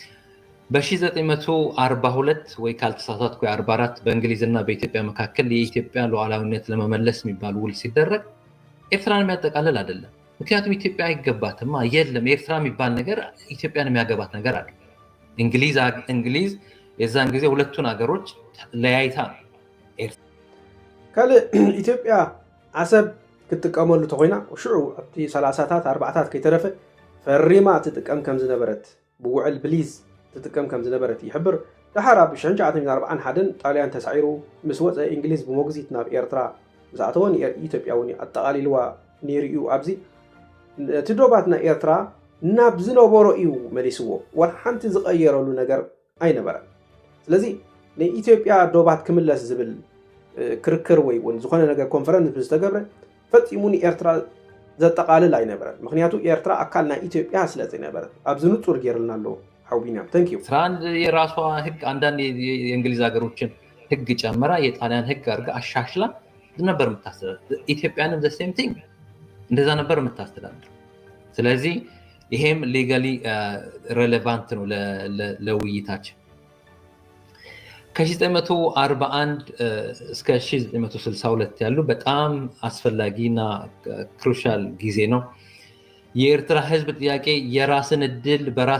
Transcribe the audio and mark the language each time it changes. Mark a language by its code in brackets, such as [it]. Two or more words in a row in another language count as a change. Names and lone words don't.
[am] በ1942 ወይ ካልተሳሳትኩ 44 በእንግሊዝና በኢትዮጵያ መካከል የኢትዮጵያ ሉዓላዊነት ለመመለስ የሚባል ውል ሲደረግ ኤርትራን የሚያጠቃልል አይደለም። ምክንያቱም ኢትዮጵያ አይገባትም የለም ኤርትራ የሚባል ነገር ኢትዮጵያን የሚያገባት ነገር አይደለም። እንግሊዝ የዛን ጊዜ ሁለቱን ሀገሮች ለያይታ [ti] ካለ ኢትዮጵያ አሰብ ክትቀመሉ ተኮይና ሽዑ ኣብቲ 30ታት 40ታት ከይተረፈ ፈሪማ ትጥቀም ከም ዝነበረት ብውዕል ብሊዝ ትጥቀም ከም ዝነበረት ይሕብር። ድሓር ኣብ 1941 ጣልያን ተሳዒሩ ምስ ወፀ እንግሊዝ ብሞግዚት ናብ ኤርትራ ዝኣተወን ኢትዮጵያ እውን ኣጠቃሊልዋ ነይሩ እዩ። ኣብዚ እቲ ዶባት ናይ ኤርትራ ናብ ዝነበሮ እዩ መሊስዎ ወላ ሓንቲ ዝቀየረሉ ነገር ኣይነበረን። ስለዚ ንኢትዮጵያ ዶባት ክምለስ ዝብል ክርክር ወይ እውን ዝኾነ ነገር ኮንፈረንስ ዝተገብረ ፈፂሙን ኤርትራ ዘጠቃልል አይነበረን ምክንያቱ ኤርትራ አካልና ኢትዮጵያ ስለዘነበረት አብዝ ንጹር ጌርልና አለው ሐውቢና [en] thank you [am] ኤርትራን የራሷ ህግ አንዳንድ የእንግሊዝ ሀገሮችን ህግ ጨምራ የጣሊያን ህግ አድርጋ አሻሽላ ነበር የምታስተዳድር ኢትዮጵያንም [en] the same thing [am] እንደዛ ነበር የምታስተዳድር ስለዚህ ይሄም [en] legally relevant [am] ነው ለውይይታችን ከ1941 እስከ 1962 ያሉ በጣም አስፈላጊና ክሩሻል ጊዜ ነው የኤርትራ ህዝብ ጥያቄ የራስን እድል በራስ